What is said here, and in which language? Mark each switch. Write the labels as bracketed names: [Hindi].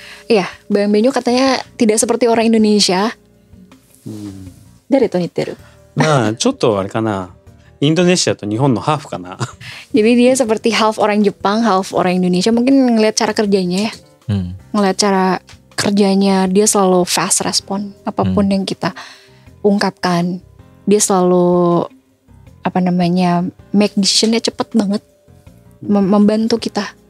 [Indonesian] Iya, Bang Benyo katanya tidak seperti orang Indonesia. Dari itu [Japanese] niteru. まあちょっとあれかな。インドネシアと日本のハーフかな。 [Indonesian] Jadi dia seperti half orang Jepang, half orang Indonesia. Mungkin ngelihat cara kerjanya ya. Ngelihat cara kerjanya, dia selalu fast respon apapun yang kita ungkapkan. Dia selalu make decisionnya cepet banget, membantu kita.